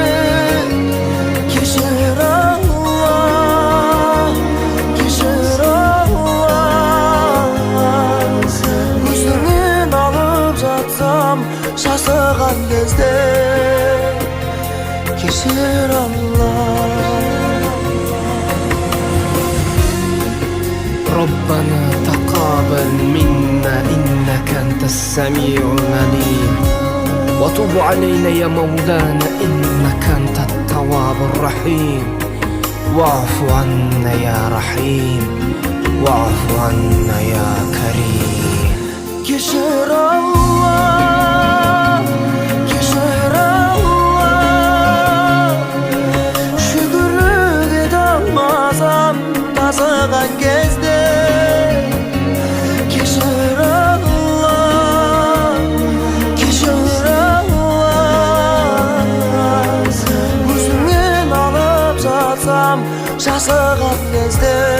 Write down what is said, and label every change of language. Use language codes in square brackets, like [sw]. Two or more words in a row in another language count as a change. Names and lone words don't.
[kk] Кешір Алла, өзіңнен алып жатсам жасыған кезде. Кешір Алла. [ar] ربنا تقبل منا إنك أنت السميع العليم وتب علينا يا مولانا إنك أنت التواب الرحيم واعف عنا يا رحيم واعف عنا يا كريم [kk] Кешір Алла, кешір Алла, шүкірлік ете алмасам тасыған кезде. Кешір Алла, кешір Алла, өзіңнен алып жатсам жасыған кезде.